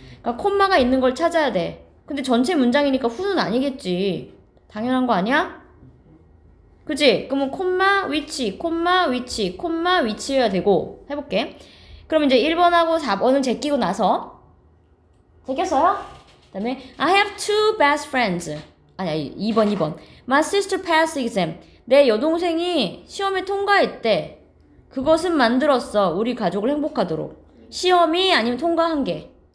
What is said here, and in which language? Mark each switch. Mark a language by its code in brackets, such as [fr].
[ko] 그러니까 콤마가 있는 걸 찾아야 돼. 근데 전체 문장이니까 후는 아니겠지. 당연한 거 아니야? 그치? 그러면 콤마 위치, 콤마 위치, 콤마 위치여야 되고 해볼게. 그럼 이제 1번하고 4번은 제끼고 나서 제꼈어요? 그 다음에 [en] I have two best friends. [ko] 아니 2번 [en] My sister passed exam. [ko] 내 여동생이 시험에 통과했대. 그것은 만들었어. 우리 가족을 행복하도록. 시험이 아니면 통과한 게.